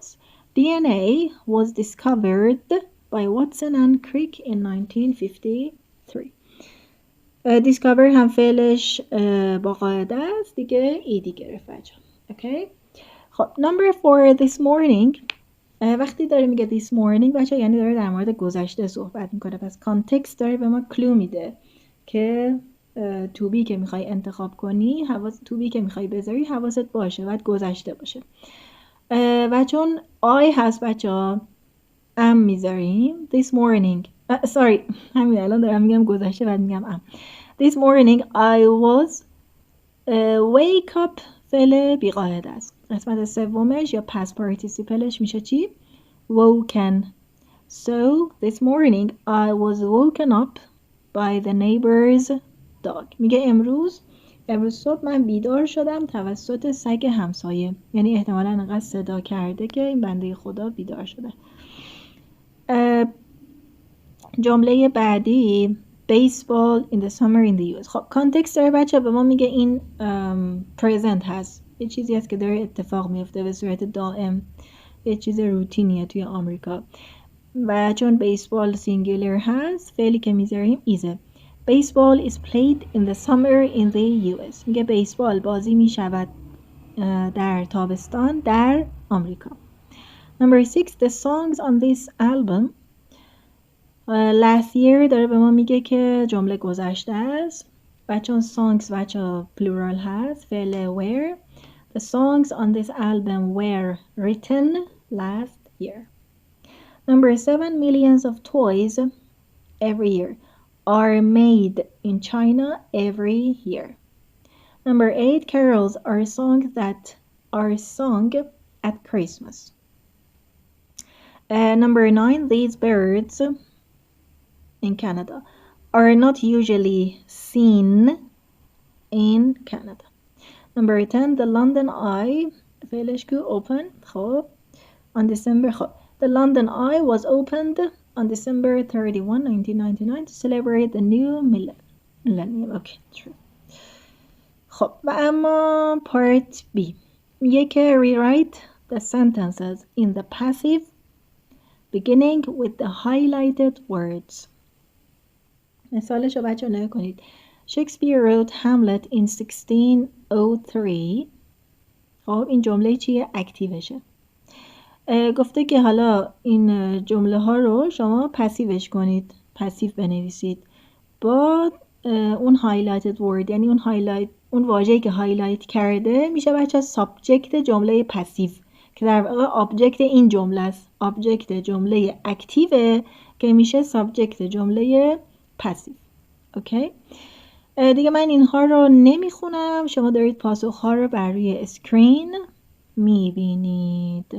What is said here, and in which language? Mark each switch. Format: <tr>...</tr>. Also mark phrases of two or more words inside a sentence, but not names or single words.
<en>DNA was discovered by Watson and Crick in 1953.</en> <fa>discover هم فعلش با قاعده است دیگه ایدی گرفت بچه. اوکی.</fa> <en>خب number 4 this morning.</en> <fa>وقتی داره میگه</fa> <en>this morning</en> <fa>بچه یعنی داره در مورد گذشته صحبت میکنه پس کانتکست داره به ما کلو میده که</fa> <en>to be</en> <fa>که میخوای انتخاب کنی</fa> <en>to be</en> <fa>که میخوای بذاری حواست باشه باید گذشته باشه و چون I هست بچه ها am میذاریم</fa> <en>this morning sorry</en> <fa>همین الان دارم میگم گذشته بعد میگم am.</fa> <en>This morning I was wake up</en> <fa>فعل بیقاعده است. قسمت سومش یا past participleش میشه چی؟</fa> <en>woken. So this morning I was woken up by the neighbor's dog.</en> <fa>میگه امروز صبح من بیدار شدم توسط سگ همسایه. یعنی احتمالاً انقدر صدا کرده که این بنده خدا بیدار شده. جمله بعدی</fa> <en>baseball in the summer in the US.</en> <fa>خب کانتکست داره بچه به ما میگه این present هست یه چیزی هست که داره اتفاق میفته به صورت دائم یه چیز روتینیه توی آمریکا و چون بیسبال سینگولر هست فعلی که میذاریم ایزه.</fa> <en>Baseball is played in the summer in the US.</en> <fa>میگه بیسبال بازی میشود در تابستان در آمریکا.</fa> <en>Number 6 the songs on this album. last year</en> <fa>داره به ما میگه که جمله گذشته است و چون songs بچه plural هست فعل were.</fa> <en>The songs on this album were written last year. Number 7 millions of toys every year are made in China every year. Number 8 carols are songs that are sung at Christmas. Number 9 these birds in Canada are not usually seen in Canada. Number 10 the London Eye</en> <fa>فعلش که</fa> <en>open خب on December خب the London Eye was opened on December 31 1999 to celebrate the new millennium. Okay, true.</en> <fa>خب و اما</fa> <en>part B</en> <fa>میگه که</fa> <en>rewrite the sentences in the passive beginning with the highlighted words.</en> <fa>مثالش رو بچه نگاه کنید. Shakespeare wrote Hamlet in 1603. خب این جمله چیه؟ اکتیوشه. گفته که حالا این جمله ها رو شما پسیوش کنید. پسیو بنویسید. با اون</fa> <en>highlighted word</en> <fa>یعنی اون واژه‌ای که هایلایت کرده میشه بچه سابجکت جمله پسیو که در واقع آبجکت این جمله است. آبجکت جمله اکتیوه که میشه سابجکت جمله پسیو. اوکی؟ دیگه من اینها رو نمیخونم. شما دارید پاسخ ها رو بر روی اسکرین میبینید.</fa>